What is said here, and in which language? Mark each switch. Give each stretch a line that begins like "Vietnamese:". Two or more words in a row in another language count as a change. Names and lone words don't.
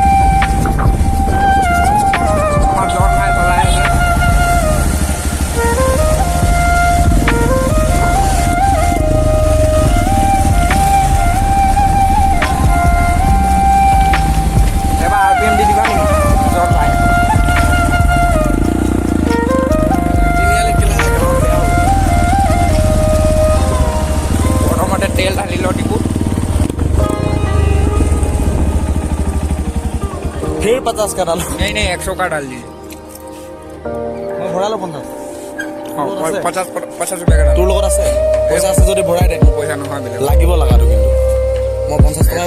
Assamese: আমাৰ জন ভাই চলাই আছে এবাৰ RPM দি দিবা নেকি জন ভাই প্ৰথমতে তেল ঢালি লওঁ টিপু
Hindi: फिर 50 का डालो नहीं 100 का डाल दीजिए मैं भरा लो 50 50 रुपया का
Assamese: তোৰ লগত আছে পইচা আছে যদি ভৰাই দে पैसा নহয় बेले লাগিব লাগাটো কিন্তু মই 50 টকা